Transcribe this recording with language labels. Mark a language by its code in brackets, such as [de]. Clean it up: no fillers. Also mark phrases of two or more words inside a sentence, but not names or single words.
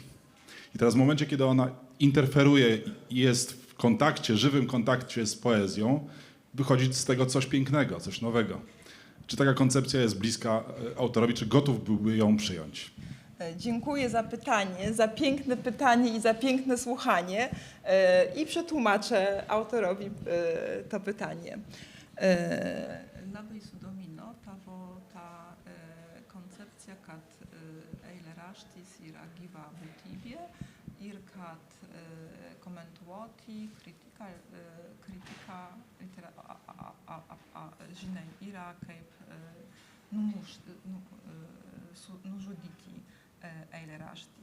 [pl] I teraz w momencie, kiedy ona interferuje i jest w kontakcie, żywym kontakcie z poezją, wychodzi z tego coś pięknego, coś nowego. Czy taka koncepcja jest bliska autorowi, czy gotów byłby ją przyjąć? Dziękuję za pytanie, za piękne pytanie i za piękne słuchanie i przetłumaczę autorowi to pytanie. [lt] Labai sudomino tavo ta koncepcija, kad eilėraštis yra gyva būtybė ir kad komentuoti kritika žinai, yra kaip nužudyti eilėraštį.